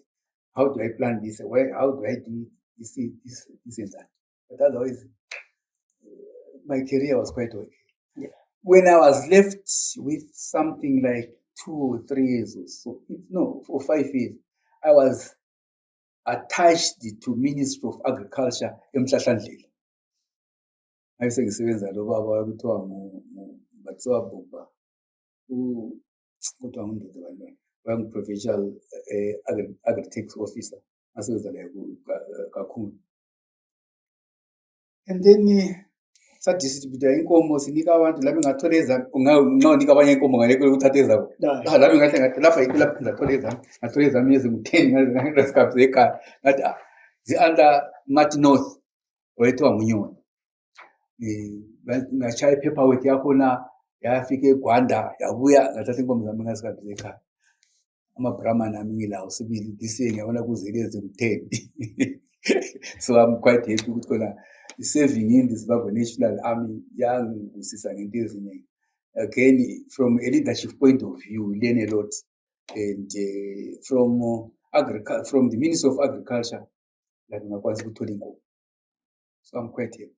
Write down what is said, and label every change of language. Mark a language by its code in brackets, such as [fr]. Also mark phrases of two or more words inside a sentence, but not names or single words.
[en] How do I plan this? How do I do this and that? But otherwise, my career was quite okay. Yeah. When I was left with something like 2 or 3 years or so, no, for 5 years, I was attached to Ministry of Agriculture eMhlahlandlela. [nd] Ayise ngisebenza lo baba kuthiwa bathiwa Bhuba kuthiwa nguNdoda bani wangu- [en] provincial agri-tax officer, [nd] ngasebenza la kakhulu. [en] And then [nd] sadistribute inkomo sinika abantu lapho ngathola ezami, unganika abanye inkomo ngale ukuthatha ezabo. Lapho ngahle ngathi lapha yikho lapho ngathola ezami ezingu-10 ngesikhathi zekhaya. Ngathi zi-under Martin North wayethiwa nguNyoni. Ngashaya i-paperwork yakhona yafika eGwanda yabuya ngathatha inkomo zami ngesikhathi zekhaya. ama-Brahman amilawo sibili [en] this year [nd] ngiyabona kuzele eziwu-10. [en] So I'm quite happy [nd] ukuthi khona [en] serving in the Zimbabwe National Army [nd] yangivusisa ngento eziningi. [en] Again, from a leadership point of view, we learn a lot, and from the Ministry of Agriculture, like so I'm quite happy.